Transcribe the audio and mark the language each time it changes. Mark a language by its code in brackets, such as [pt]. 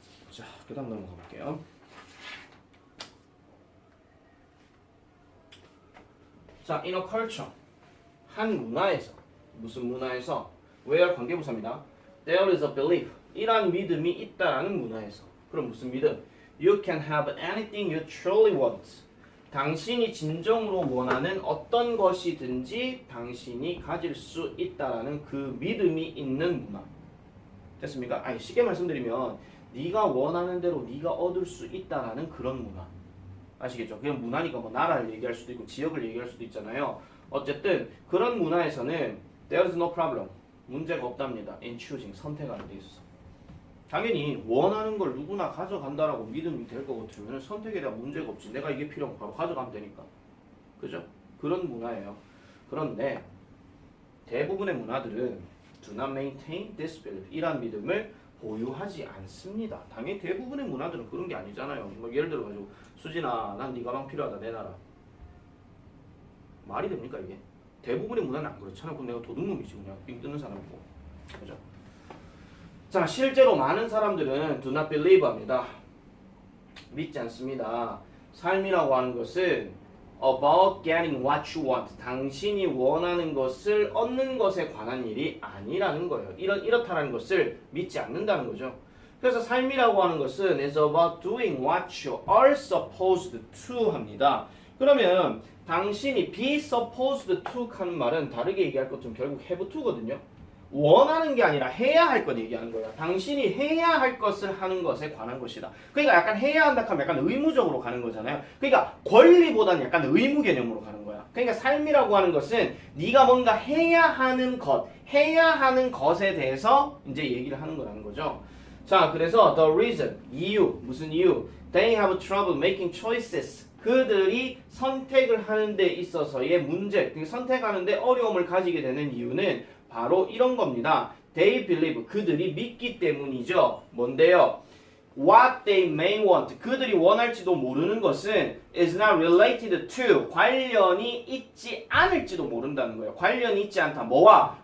[ko] 자, 그 다음 넘어가 볼게요. 자, [en] in a culture, [ko] 한 문화에서, 무슨 문화에서, where 관계부사입니다. [en] There is a belief, [ko] 이란 믿음이 있다라는 문화에서. 그럼 무슨 믿음? [en] You can have anything you truly want. [ko] 당신이 진정으로 원하는 어떤 것이든지 당신이 가질 수 있다라는 그 믿음이 있는 문화. 됐습니까? 쉽게 말씀드리면 네가 원하는 대로 네가 얻을 수 있다라는 그런 문화. 아시겠죠? 그냥 문화니까 뭐 나라를 얘기할 수도 있고 지역을 얘기할 수도 있잖아요. 어쨌든 그런 문화에서는 [en] there is no problem. [ko] 문제가 없답니다. [en] in choosing. [ko] 선택하는 데 있어서. 당연히 원하는 걸 누구나 가져간다라고 믿음이 될 것 같으면 선택에 대한 문제가 없지. 내가 이게 필요하고 바로 가져가면 되니까. 그죠? 그런 문화예요. 그런데 대부분의 문화들은 [en] do not maintain this belief. [ko] 이란 믿음을 보유하지 않습니다. 당연히 대부분의 문화들은 그런 게 아니잖아요. 뭐 예를 들어 가지고 수진아, 난 네 가방 필요하다 내놔라. 말이 됩니까 이게? 대부분의 문화는 안 그렇잖아. 그럼 내가 도둑놈이지 그냥 삥 뜯는 사람이고. 그죠? 자, 실제로 많은 사람들은 [en] do not believe [ko] 합니다. 믿지 않습니다. 삶이라고 하는 것은 [en] about getting what you want. [ko] 당신이 원하는 것을 얻는 것에 관한 일이 아니라는 거예요. 이렇다라는 것을 믿지 않는다는 거죠. 그래서 삶이라고 하는 것은 [en] is about doing what you are supposed to [ko] 합니다. 그러면 당신이 [en] be supposed to [ko] 하는 말은 다르게 얘기할 것은 결국 [en] have to [ko] 거든요. 원하는 게 아니라 해야 할 것 얘기하는 거예요. 당신이 해야 할 것을 하는 것에 관한 것이다. 그러니까 약간 해야 한다 하면 약간 의무적으로 가는 거잖아요. 그러니까 권리보다는 약간 의무 개념으로 가는 거야. 그러니까 삶이라고 하는 것은 네가 뭔가 해야 하는 것에 대해서 이제 얘기를 하는 거라는 거죠. 자, 그래서 [en] the reason, [ko] 이유, 무슨 이유? [en] They have trouble making choices. [ko] 그들이 선택을 하는 데 있어서의 문제, 선택하는 데 어려움을 가지게 되는 이유는 바로 이런 겁니다. [en] They believe, [ko] 그들이 믿기 때문이죠. 뭔데요? [en] What they may want, [ko] 그들이 원할지도 모르는 것은 [en] is not related to, [ko] 관련이 있지 않을지도 모른다는 거예요. 관련이 있지 않다. 뭐와?